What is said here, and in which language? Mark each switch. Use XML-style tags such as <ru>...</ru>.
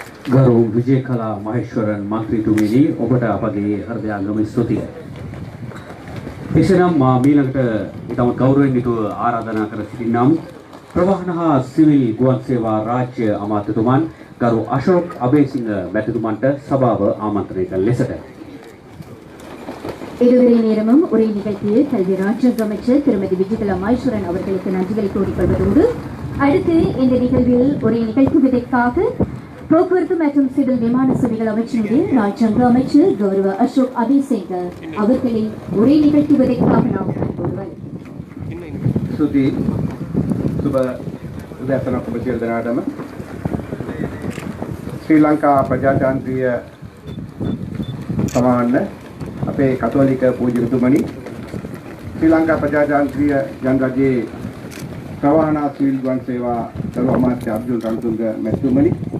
<si>ගරු විජේකලා මහේශ්වරන් මන්ත්‍රීතුමිනි ඔබට අපගේ හෘදයාංගම ස්තුතියි. එසේනම් මා මීළඟට ඊටම ගෞරවයෙන් යුතුව ආරාධනා කර සිටින්නම් ප්‍රවාහන හා සිවිල් ගුවන් සේවා රාජ්‍ය අමාත්‍යතුමන් ගරු අශෝක් අබේසිංහ මැතිතුමන්ට සභාව ආමන්ත්‍රණය කළ ලෙසට</si> <ta>இதுவரை நேரமும் உரை நிகழ்த்திய கல்வி ராஜ்ய அமைச்சர் திருமதி விஜயகலா மகேஸ்வரன் அவர்களுக்கு நன்றிகளை கூறிக்கொள்வதோடு அடுத்து இந்த நிகழ்வில் உரை நிகழ்த்துவதற்காக போக்குவரத்து மற்றும் சிவில் விமான சேவைகள் அமைச்சருடைய ராஜ்யாங்க அமைச்சர் கௌரவ அசோக் அபிசிங் அவர்களை உரை நிகழ்த்துவதற்காக நாம்</ta> <si>ස්තුතියි සුබ උදෑසනක් ඔබ සියලු දෙනාටම ශ්‍රී ලංකා ප්‍රජාතාන්ත්‍රීය සමාන අපේ කතෝලික පූජකතුමනි ශ්‍රී ලංකා ප්‍රජාතාන්ත්‍රීය ජනරජයේ ප්‍රවාහන සිවිල් ගුවන් සේවා දරු අමාත්‍ය අබ්දුල් රන්තුංග මැතිතුමනි</si>